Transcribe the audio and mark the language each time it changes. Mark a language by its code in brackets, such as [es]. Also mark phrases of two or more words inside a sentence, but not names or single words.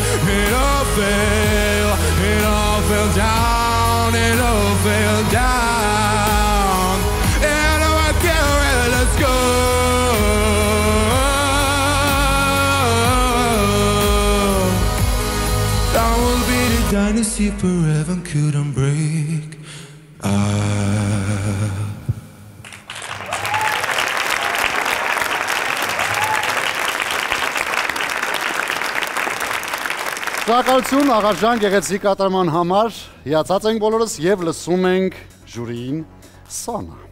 [en] It all fell down, it all fell down. And oh, I can't really, let's go. That will be the dynasty forever couldn't break. [hy] Շնորհակալություն Աղաջան գեղեցիկ կատարման համար։ Հիացած ենք բոլորս եւ լսում ենք ժյուրիին Սոնա։